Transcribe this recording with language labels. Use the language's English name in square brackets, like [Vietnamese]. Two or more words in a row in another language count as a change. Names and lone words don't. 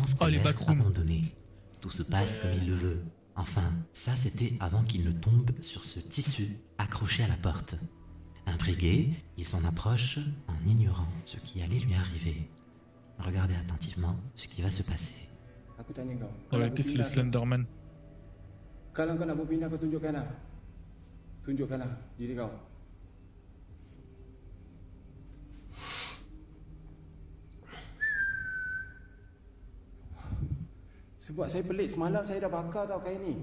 [French] Oh, les scolaire backrooms. abandonné. Tout se passe comme il le veut. Enfin, ça c'était avant qu'il ne tombe sur ce tissu accroché à la porte. Intrigué, il s'en approche en ignorant ce qui allait lui arriver. Regardez attentivement ce qui va se passer. [Malay] Aku tanya kau. [French] En réalité, c'est le Slenderman. [Malay] Kalau kau nak berpindah, kau tunjukkanlah. Tunjukkanlah diri kau. Sebab saya pelik semalam saya dah bakar tau kain ni.